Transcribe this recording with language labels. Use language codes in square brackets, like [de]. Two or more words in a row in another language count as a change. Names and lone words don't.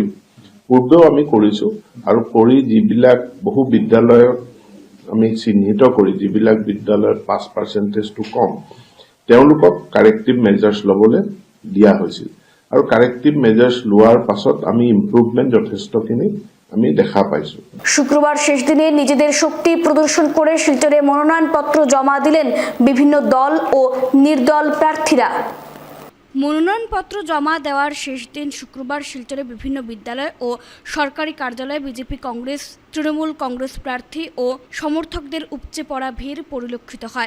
[as] পূৰ্বেও আমি কৰিছো আৰু কৰি যিবিলাক বহু বিদ্যালয়ত আমি চিহ্নিত কৰি যিবিলাক বিদ্যালয়ত [en] pass percentageটো [as] কম তেওঁলোকক [en] corrective measures [as] ল'বলৈ দিয়া হৈছিল আৰু [en] corrective measures [as] লোৱাৰ পাছত আমি ইম্প্ৰুভমেণ্ট যথেষ্টখিনি আমি দেখা পাইছো। [bn] শুক্রবার শেষ দিনে নিজেদের শক্তি প্রদর্শন করে শিলচরে মনোনয়নপত্র জমা দিলেন বিভিন্ন দল ও নির্দল প্রার্থীরা। মনোনয়নপত্র জমা দেওয়ার শেষ দিন শুক্রবার শিলচরে বিভিন্ন বিদ্যালয় ও সরকারি কার্যালয়ে বিজেপি, কংগ্রেস, তৃণমূল কংগ্রেস প্রার্থী ও সমর্থকদের উপচে পড়া ভিড় পরিলক্ষিত হয়।